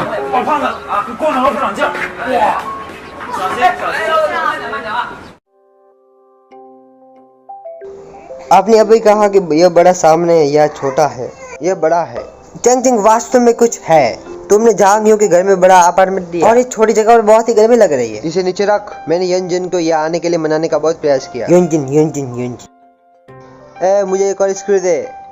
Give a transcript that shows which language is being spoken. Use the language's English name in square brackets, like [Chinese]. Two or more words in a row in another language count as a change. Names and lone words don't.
[Chinese] 老胖子啊，给光头不长劲儿，哇！小心小心！ [Hindi] आपने अभी कहा कि यह बड़ा सामने है, यह छोटा है, यह बड़ा है। चंग चंग वास्तव में कुछ है। तुमने झांग यूं के घर में बड़ा अपार्टमेंट दिया और इस छोटी जगह पर बहुत ही गर्मी लग रही है। इसे नीचे रख। मैंने यंजन को यहाँ आने के लिए मनाने का बहुत प्रयास किया। यंजन यंजन यंजन, मुझे एक और स्क्रू दे।